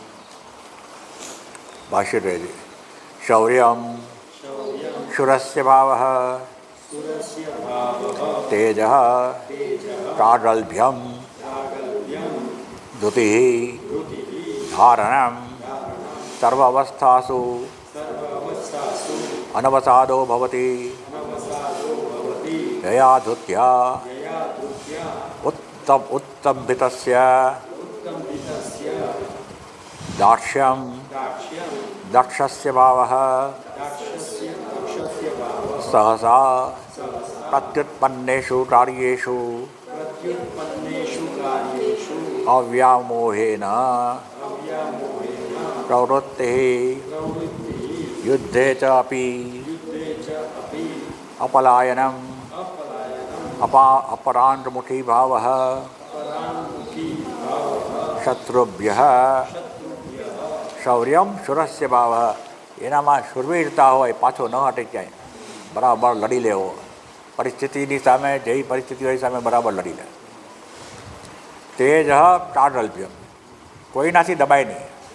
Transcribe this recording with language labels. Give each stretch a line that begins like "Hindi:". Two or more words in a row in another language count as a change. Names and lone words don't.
Gujarati: ભાષ્ય કહે છે
Sanskrit: शौर्यम शुरस्य भाव तेज कागल्भ्यम धृति धारणम सर्वावस्थासु अनवसादो भवती यया धृत्या उत्तम्भितस्य दाक्ष्यं दक्षस्य भावः सहसा प्रत्युत्पन्नेषु कार्येषु अव्यामोहेन प्रवृत्तिः युद्धे च अपि अपलायनम् अपरान्मुखी भावः शत्रुभ्य शौर्यम शुरस्य भाव,
Gujarati: એનામાં શુરવીરતા હોય, પાછો ન હટે ક્યાંય, બરાબર લડી લેવો, પરિસ્થિતિની સામે જેવી પરિસ્થિતિ હોય સામે બરાબર લડી લે. તેજ ચાઢલ્ય, કોઈનાથી દબાય નહીં.